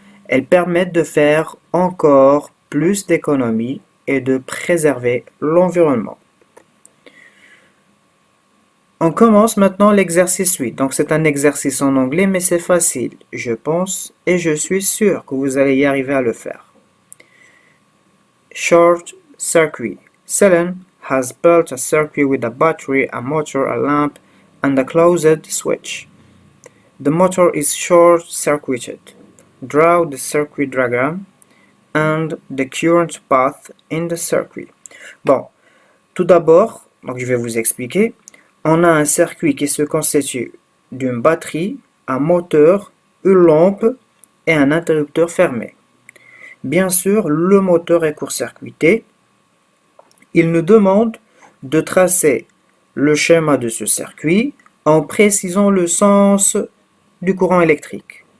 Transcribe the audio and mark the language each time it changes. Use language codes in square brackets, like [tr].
[fr] Elles permettent de faire encore plus d'économies et de préserver l'environnement. On commence maintenant l'exercice 8. Donc c'est un exercice en anglais, mais c'est facile, je pense, et je suis sûr que vous allez y arriver à le faire. [en] Short circuit. Selen has built a circuit with a battery, a motor, a lamp, and a closed switch. The motor is short-circuited. Draw the circuit diagram and the current path in the circuit. [fr] Tout d'abord, je vais vous expliquer. On a un circuit qui se constitue d'une batterie, un moteur, une lampe et un interrupteur fermé. Bien sûr, le moteur est court-circuité. Il nous demande de tracer le schéma de ce circuit en précisant le sens du courant électrique.